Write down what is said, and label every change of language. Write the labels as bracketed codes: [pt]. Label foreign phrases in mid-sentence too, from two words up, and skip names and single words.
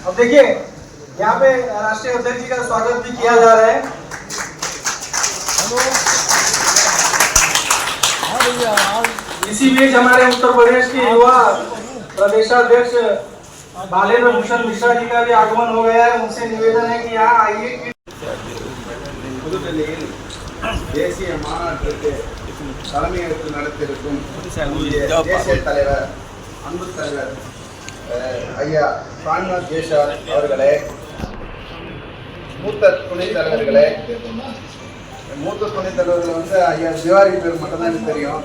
[hi] अब देखिए, यहाँ पे राष्ट्रीय अध्यक्ष जी का स्वागत भी किया जा रहा है। इसी बीच हमारे उत्तर प्रदेश के युवा प्रदेशाध्यक्ष बालेन्द्र भूषण मिश्रा जी का भी आगमन हो गया है। उनसे निवेदन है कि यहाँ आइए। [ta] தேசிய மாநாட்டிற்கு தலைமையேற்று நடத்திருக்கும் தேசிய தலைவர், அன்பு தலைவர் ஐயா பிரான்நாத் ஜெய்ஷார் அவர்களே, மூத்த துணைத் தலைவர்களே, மூத்த துணைத் தலைவர்கள் வந்து ஐயா திவாரி பேர் மட்டும்தான் எனக்கு தெரியும்.